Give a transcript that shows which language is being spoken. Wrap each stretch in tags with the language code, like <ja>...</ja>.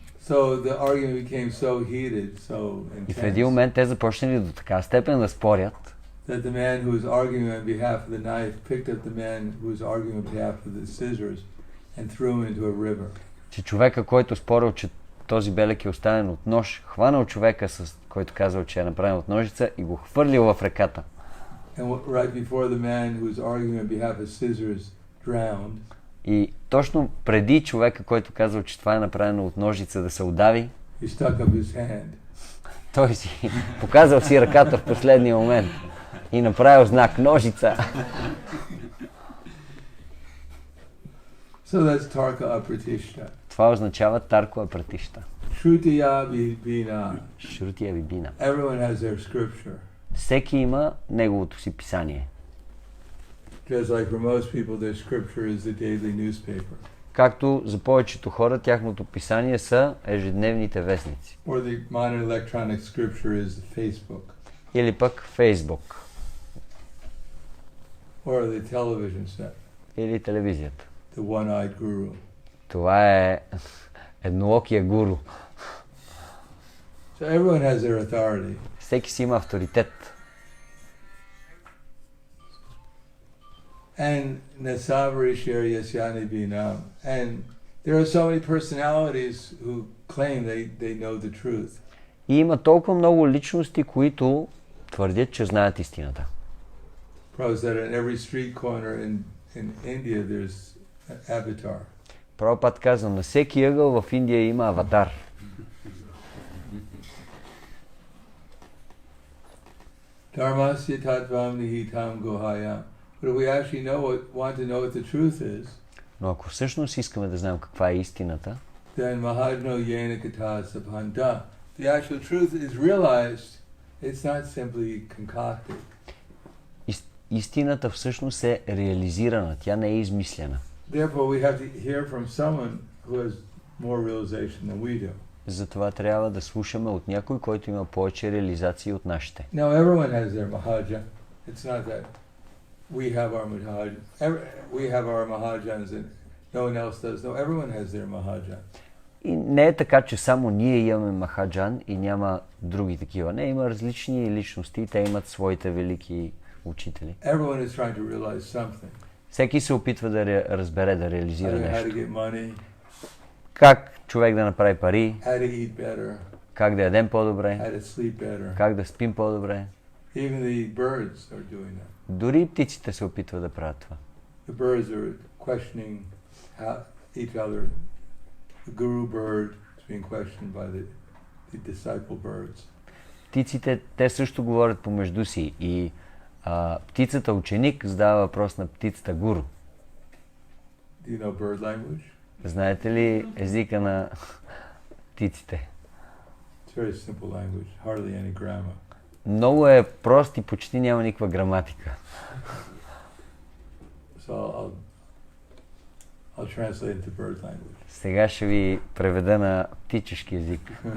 <en>So the argument became so heated, so intense.</en> <bg>И в един момент те започнали до така степен да спорят,</bg> <en>that the man who was arguing on behalf of the knife picked up the man who was arguing on behalf of the scissors and threw him into a river.</en> <bg>Че човека, който спорил, че този белег е оставен от нож, хванал човека, който казал, че е направен от ножица и го хвърлил в реката.</bg> <en>And right before the man who was arguing on behalf of scissors drowned.</en> <bg>И точно преди човека, който казал, че това е направено от ножица, да се удави,</bg> <en>he stuck up his hand.</en> <bg>Той си показал си ръката в последния момент и направил знак ножица.</bg> <en>So that's tarka apratishta.</en> <bg>Това означава тарко апратишта.</bg> <sa>Shrutiya vibhina. Шрутия вибина.</sa> <en>Everyone has their scripture.</en> <bg>Всеки има неговото си писание.</bg> <en>Just like for most people their scripture is the daily newspaper.</en> <bg>Както за повечето хора тяхното писание са ежедневните вестници.</bg> <en>Or the modern electronic scripture is the Facebook.</en> <bg>Или пък Фейсбук.</bg> <en>Or the television set.</en> <bg>Или телевизията.</bg> <en>The one-eyed guru.</en> <bg>Това е едноокия гуру.</bg> <en>So everyone has their authority.</en> <bg>Всеки си има авторитет.</bg> <sa>And nasavarishir yasyani binam.</sa> <en>And there are so many personalities who claim they know the truth.</en> <bg>И има толкова много личности, които твърдят, че знаят истината.</bg> <en>Prabhupada said in every street corner in India there's an avatar.</en> <bg>Прабхупад каза, на всеки ъгъл в Индия има аватар.</bg> <sa>Dharmasya tattvam nihitam gohayam.</sa> <en>But if we actually want to know what the truth is,</en> <bg>Но ако всъщност искаме да знаем каква е истината,</bg> <en>then</en> <sa>mahadno yena kata sabhanda.</sa> <en>The actual truth is realized. It's not simply concocted.</en> <bg>Истината всъщност е реализирана, тя не е измислена.</bg> <en>Therefore we have to hear from someone who has more realization than we do.</en> <bg>Затова трябва да слушаме от някой, който има повече реализации от нашите.</bg> <en>Now everyone has their mahaja. It's not that we have our mahajans and no one else does. No, everyone has their mahaja.</en> <bg>И не е така, че само ние имаме махаджан и няма други такива. Не, има различни личности и те имат своите велики учители.</bg> <en>Everyone is trying to realize something.</en> <bg>Всеки се опитва да разбере, да реализира нещо.</bg> <en>How to get money.</en> <bg>Как човек да направи пари,</bg> <en>how to eat better,</en> <bg>как да ядем по-добре,</bg> <en>how to sleep better.</en> <bg>Как да спим по-добре.</bg> <en>Even the birds are doing that.</en> <bg>Дори и птиците се опитват да правят това.</bg> <en>The birds are questioning each other. The guru bird is being questioned by the disciple birds.</en> <bg>Птиците, те също говорят помежду си и птицата ученик задава въпрос на птицата гуру.</bg> <en>Do you know bird language?</en> <bg>Знаете ли езика на птиците?</bg> <en>It's very simple language, hardly any grammar.</en> <bg>Много е прост и почти няма никаква граматика.</bg> <en>So I'll translate into bird language.</en> <bg>Сега ще ви преведа на птичешки език.</bg>